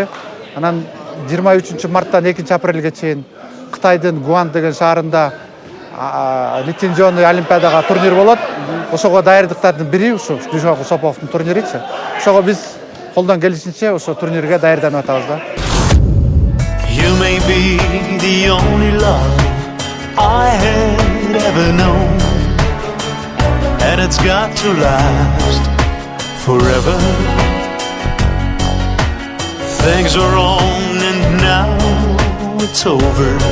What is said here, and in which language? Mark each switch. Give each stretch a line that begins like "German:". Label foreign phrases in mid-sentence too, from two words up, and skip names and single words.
Kyrgyz: Анан 23 марттан 2 апрелге чейин Кытайдын Гуан деген шаарында лицензионный Олимпиадага турнир болот. Ошого даярдыктардын бири ушу Дүйшөнкул Соповдун турниричи. Ошого биз колдон келишинче ошо турнирге даярданып атабыз да.
English: You may be the only love I had ever known, and it's got to last forever. Things are on and now it's over.